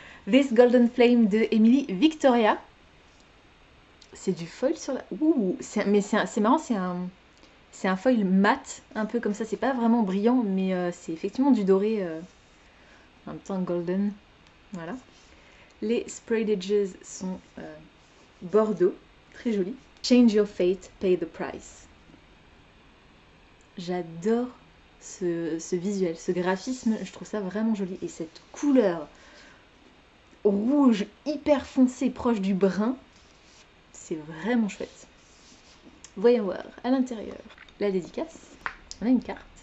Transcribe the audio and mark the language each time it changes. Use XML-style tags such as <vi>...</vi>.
<fr>This Golden Flame de Emily Victoria. C'est du foil sur la... Ouh, mais c'est marrant, c'est un foil mat, un peu comme ça. C'est pas vraiment brillant, mais c'est effectivement du doré, en même temps golden. Voilà. Les sprayed edges sont bordeaux, très jolis.</fr> <en>Change your fate, pay the price.</en> <fr>J'adore ce visuel, ce graphisme, je trouve ça vraiment joli. Et cette couleur rouge hyper foncé, proche du brun, c'est vraiment chouette. Voyons voir à l'intérieur la dédicace. On a une carte.</fr>